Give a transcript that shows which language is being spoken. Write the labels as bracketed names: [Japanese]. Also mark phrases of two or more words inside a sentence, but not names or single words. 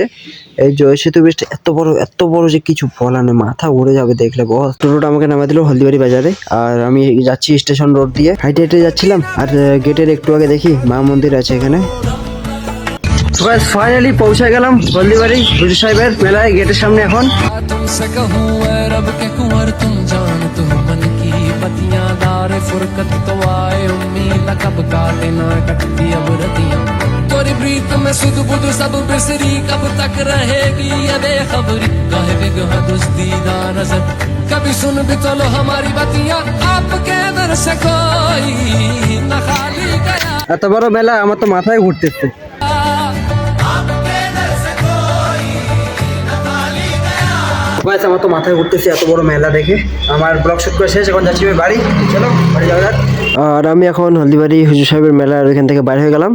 [Bangla] এই জয় সেতু ব্রিজটা এত বড় যে কিছু বলা নেই, মাথা ঘুরে যাবে দেখলে বস। টোটোটা আমাকে নামাই দিল হলদিবাড়ি বাজারে, আর আমি যাচ্ছি স্টেশন রোড দিয়ে, হাইটে হেঁটে যাচ্ছিলাম। আর গেটের একটু আগে দেখি মা মন্দির আছে এখানে। ফাইনালি পৌঁছে গেলাম হলদিবাড়ি হুজুর সাহেবের মেলায়, গেটের সামনে এখন। [Hindi] तुमसे कहूँ ऐ रब के कुंवर तुम जान तू मन की बतियां दारे फुरकत तो आए उम्मीद कब काटे ना कटती अब रतियां तोरी प्रीत में सुध बुध सब बिसरी कब तक रहेगी ये बेखबरी काहे बिगहा दुस्तीदा नजर कभी सुन भी तो लो हमारी बतियां आपके दर से कोई न खाली गया। [Bangla] এত বড় মেলা আমার তো মাথায় ঘুরতেছে। আমার তো মাথায় ঘুরতেছে এত বড় মেলা দেখে। আমার [English] blog shoot [Bangla] করে শেষ, এখন যাচ্ছি বাড়ি। চলো বাড়ি যাওয়া যাক। আর আমি এখন হলদিবাড়ি হুজুর সাহেবের মেলার ওইখান থেকে বাইরে হয়ে গেলাম।